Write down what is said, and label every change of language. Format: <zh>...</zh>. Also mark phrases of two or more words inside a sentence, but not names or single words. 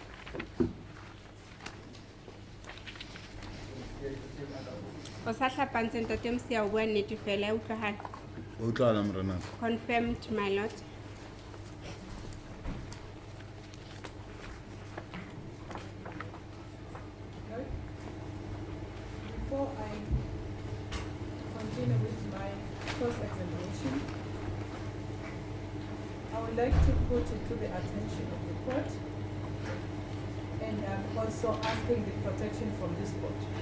<st>O sa hlapantse ntate Msiya o bua nnete fela e utlwahala. O utlwahala morenaka.</st> <en>Confirmed, my lord. Before I continue with my cross-examination, I would like to put it to the attention of the court, and I'm also asking the protection from this court,</en>